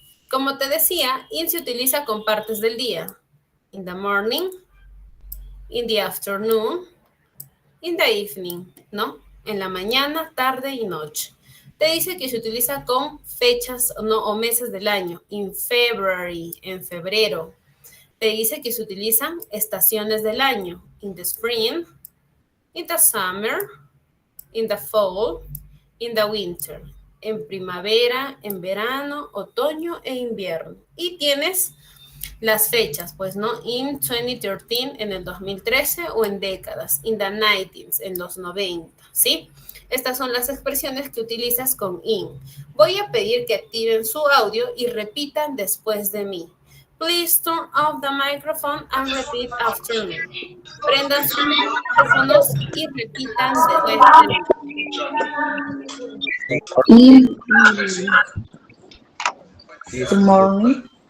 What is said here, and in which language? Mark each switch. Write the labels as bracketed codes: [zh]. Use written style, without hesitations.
[es] Como te decía, in se utiliza con partes del día. [en] In the morning, in the afternoon, in the evening, [es] ¿no? En la mañana, tarde y noche. Te dice que se utiliza con fechas o meses del año. [en] In February, [es] en febrero. Te dice que se utilizan estaciones del año. [en] In the spring, in the summer, in the fall, in the winter. [es] En primavera, en verano, otoño e invierno. Y tienes las fechas, pues, ¿no? In 2013, en el 2013, o en décadas. [en] In the 90s, [es] en los 90, ¿sí? Estas son las expresiones que utilizas con in. Voy a pedir que activen su audio y repitan después de mí. [en] Please turn off the microphone and repeat after me. [es] Prendan sus micrófonos y repitan después de mí. [en] Good morning.